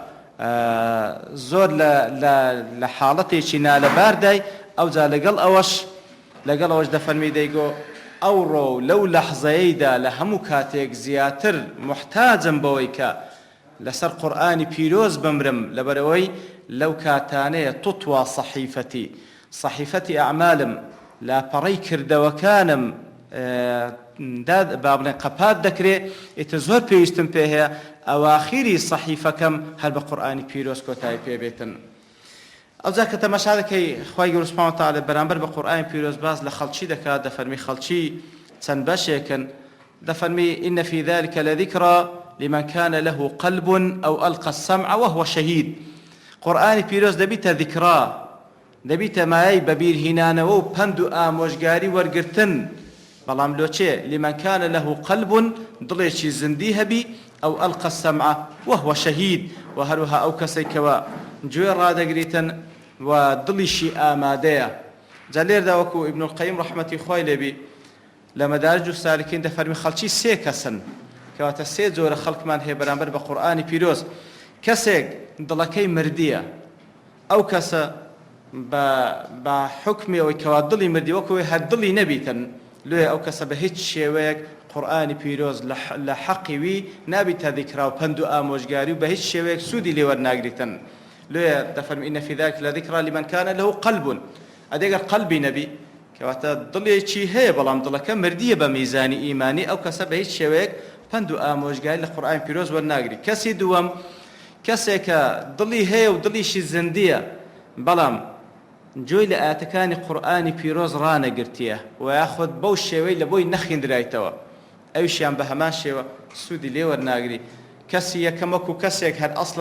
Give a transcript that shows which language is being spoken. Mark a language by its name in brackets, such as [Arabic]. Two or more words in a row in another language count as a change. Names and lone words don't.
[Central Kurdish] زۆر لە حاڵەتێکی نالەباردای ئەوجا لەگەڵ ئەوەش دەفەرمی دەیگۆ ئەوڕۆ لەو لەحزەیەیدا لە هەموو کاتێک زیاتر محتاجم بەوەی کە لەسەر قورئانی پیرۆز بمرم لەبەرەوەی لەو کاتانەیە تطوى صحیفەتی ئەعمالم لاپەڕەی کردەوەکانم با بڵێن قەپات دەکرێت ئیتر زۆر پێویستم پێ هەیە ئەواخیری صحیفەکەم هەر بە قورئانی پیرۆز کۆتایی پێبێتن ئەوجا کە تەماشا دەکەی خوای گەورە سوبحانه وتعالى بەرامبەر بە قورئانی پیرۆز باز لە خەڵکی دەکات دەفەرمی خەڵکی چەند بەشێکن دەفەرمی [Arabic] إن في ذلك لذكرى لمن كان له قلب أو ألقى السمع وهو شهيد [Central Kurdish] قرآن پیرۆز دەبیتە ذیکرا دەبیتە مایەی بەبیر هینانەوە و پند و ئامۆژگاری وەرگرتن بەڵام لۆچێ [Arabic] لمن كان له [Central Kurdish] قلب دڵێکی زندی هەبی [Arabic] أو ألقى السمع وهو شهيد [Central Kurdish] و هەروەها ئەو کەسێکەوە گوێ ڕادەگریتن و دڵیشی ئامادەیە جا لێردا وەکو ئیبن القەیم ڕەحمەتی خۆی لێبی لە مەدارج و سالکین دەفەرمی خەڵکی سێ کەسن کەواتە سێ جۆرە خەڵکمان هەیە بەرامبەر بە قورئانی پیرۆز کەسێک دڵەکەی مردیە ئەو کەسە بە حکمی ئەوەی کەوا دڵی مردی وەکوی هەر دڵی نەبیتن لێ ئەو کەسە بە هیچ شێوەیەک قورئانی پیرۆز لە حەقی وی نابیتە ذیکرا و پند و ئامۆژگاری و بە هیچ شێوەیەک سوودی لێ وەرناگریتن لێ دەفەرمی [Arabic] إن في ذلك لذكرى لمن كان له قلب [Central Kurdish] ئەدەگەر قەلبی نەبی کەواتە دڵێکی هەیە بەڵام دڵەکە مردیە بە میزانی ئیمانی ئەو کەسە بە هیچ شێوەیەک پند و ئامۆژگاری لە قورئانی پیرۆز وەرناگری کەسی دووەم کەسێکە دڵی هەیە و دڵیشی زندیە بەڵام جۆی لە ئاەتەکانی قورئانی پیرۆز ڕانەگرتیە و یاخۆت بەو شێوەی لە بۆی نەخوێندرایتەوە ئەویشیان بە هەمان شێوە سوودی لێ وەرناگری کەسی یەکەم وەکو کەسێک هەر ئەسڵەن